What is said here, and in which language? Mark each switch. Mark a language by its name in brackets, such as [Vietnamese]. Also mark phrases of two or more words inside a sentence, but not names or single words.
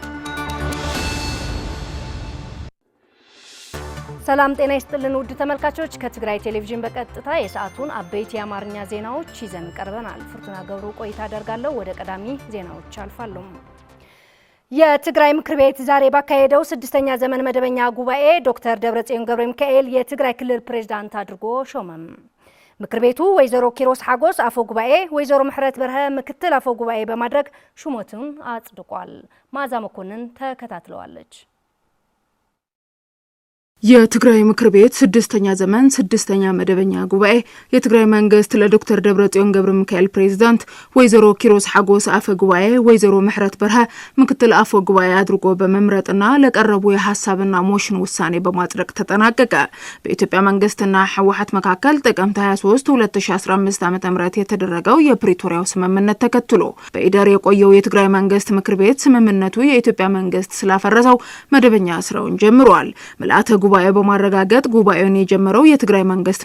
[Amharic] ሰላም ጤና ይስጥልን ውድ ተመልካቾች፣ ከትግራይ ቴሌቪዥን በቀጥታ የሰዓቱን አበይት የአማርኛ ዜናዎች ይዘን ቀርበናል። ፍርቱና ገብሩ ቆይታ አደርጋለሁ። ወደ ቀዳሚ ዜናዎች አልፋለሁ። የትግራይ ምክር ቤት ዛሬ ባካሄደው 6ኛ ዘመን መደበኛ ጉባኤ ዶክተር ደብረጽዮን ገብረ ሚካኤል የትግራይ ክልል ፕሬዝዳንት አድርጎ ሾመም። ምክር ቤቱ ወይዘሮ ኪሮስ ሓጎስ አፈ ጉባኤ፣ ወይዘሮ ምሕረት በርሀ ምክትል አፈ ጉባኤ በማድረግ ሹመቱን አጽድቋል። ማዛ መኮንን ተከታትለዋለች። የትግራይ ምክር ቤት 6ኛ ዘመን 6ኛ መደበኛ ጉባኤ የትግራይ መንግስት ለዶክተር ደብረጽዮን ገብረ ሚካኤል ፕሬዝዳንት፣ ወይዘሮ ኪሮስ ሓጎስ አፈ ጉባኤ፣ ወይዘሮ ምሕረት በርሀ ምክትል አፈ ጉባኤ አድርጎ በመምረጥና ለቀረቡ የሐሳብና ሞሽን ውሳኔ በማጽደቅ ተጠናቀቀ። በኢትዮጵያ መንግስትና ህወሓት መካከል ጥቅምት 23 2015 ዓ.ም የተደረገው የፕሪቶሪያው ስምምነት ተከትሎ በኢደር የቆየው የትግራይ መንግስት ምክር ቤት ስምምነቱ የኢትዮጵያ መንግስት ስላፈረሰው መደበኛ ስራውን ጀምሯል። ምልአተ ጉባኤ በማረጋገጥ ጉባኤውን የጀመረው የትግራይ መንግስት